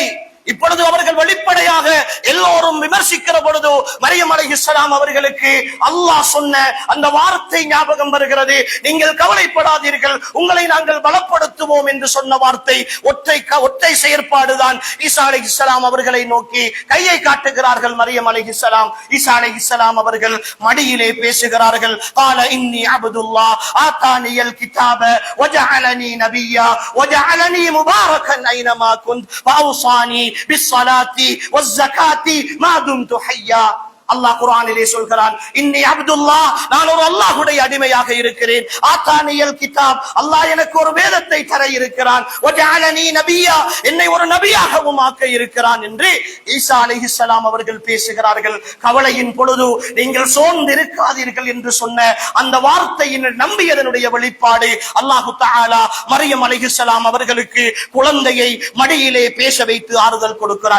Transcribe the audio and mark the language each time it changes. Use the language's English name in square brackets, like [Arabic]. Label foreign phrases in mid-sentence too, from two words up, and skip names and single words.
[Tamil] இப்பொழுது அவர்கள் வெளிப்படையாக எல்லோரும் விமர்சிக்கிற பொழுது மரியம் அலைஹிஸ்ஸலாம் அவர்களுக்கு அல்லாஹ் சொன்ன அந்த வார்த்தை ஞாபகம் வருகிறது. நீங்கள் கவலைப்படாதீர்கள், உங்களை நாங்கள் பலப்படுத்துவோம் என்று சொன்ன வார்த்தை ஒற்றை செயற்பாடுதான். ஈசா அலைஹிஸ்ஸலாம் அவர்களை நோக்கி கையை காட்டுகிறார்கள் மரியம் அலைஹிஸ்ஸலாம். ஈசா அலைஹிஸ்ஸலாம் அவர்கள் மடியிலே பேசுகிறார்கள். [Arabic] قال اني عبد الله آتاني الكتاب وجعلني نبيا وجعلني مباركا اينما كنت فاوصاني بالصلاة والزكاة ما دمت حيا. [Tamil] அல்லாஹ் குர்ஆனிலே சொல்கிறான், [Arabic] إني عبد الله, [Tamil] நான் ஒரு அல்லாஹ்வுடைய அடிமையாக இருக்கிறேன். [Arabic] آتاني الكتاب, [Tamil] அல்லாஹ் எனக்கு ஒரு வேதத்தை தர இருக்கிறான். [Arabic] وجعلني نبيا, [Tamil] என்னை ஒரு நபியாகவும் ஆக்க இருக்கிறான் என்று ஈசா அலைஹிஸ்ஸலாம் அவர்கள் பேசுகிறார்கள். கவலையின் பொழுது நீங்கள் சோர்ந்து இருக்காதீர்கள் என்று சொன்ன அந்த வார்த்தையின் நம்பியதனுடைய வெளிப்பாடு அல்லாஹ் தஆலா மரியம் அலைஹிஸ்ஸலாம் அவர்களுக்கு குழந்தையை மடியிலே பேச வைத்து ஆறுதல் கொடுக்கிறார்.